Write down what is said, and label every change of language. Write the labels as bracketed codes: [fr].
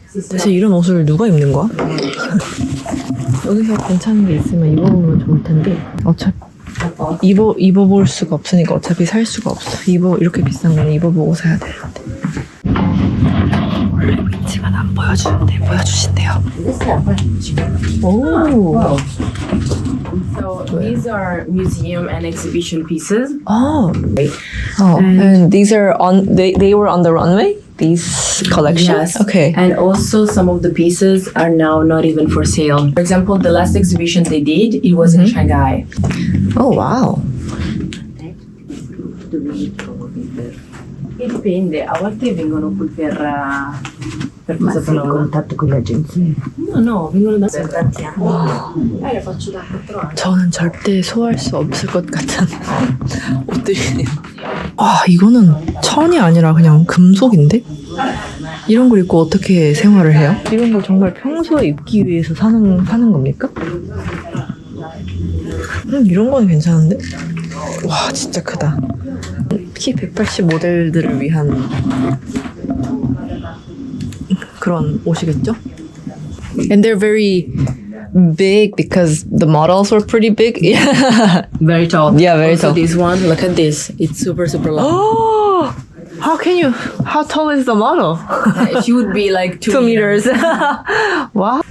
[ko] 대체 이런 옷을 누가 입는 거야? 여기서 괜찮은 게 있으면 입어보면 좋을 텐데 어차피 입어볼 수가 없으니까 어차피 살 수가 없어. 이렇게 비싼 건 입어보고 사야 되는데. 원래 위치만 안 보여주는데 보여주신대요. 오. [en] So these are museum and exhibition pieces. And these are they were on the runway? These collections? Yes. Okay. And also some of the pieces are now not even for sale. For example, the last exhibition they did, it was in Shanghai. Oh, wow. [it] E dipende, a volte vengono qui per cosa sei in contatto con le agenzie? No, vengono da tanti anni. Le faccio da 4 anni. [ko] 저는 절대 소화할 수 없을 것 같은 옷들이네요. 와, 이거는 천이 아니라 그냥 금속인데? 이런 걸 입고 어떻게 생활을 해요? 이런 걸 정말 평소에 입기 위해서 사는 겁니까? 이런 거는 괜찮은데? 와, 진짜 크다. 키 180 모델들을 위한 그런 옷이겠죠? [en] And they're very big because the models were pretty big. Very tall. Yeah, very also, tall. this one, look at this. It's super long. Oh, how tall is the model? She would be like 2 2 meters. Wow.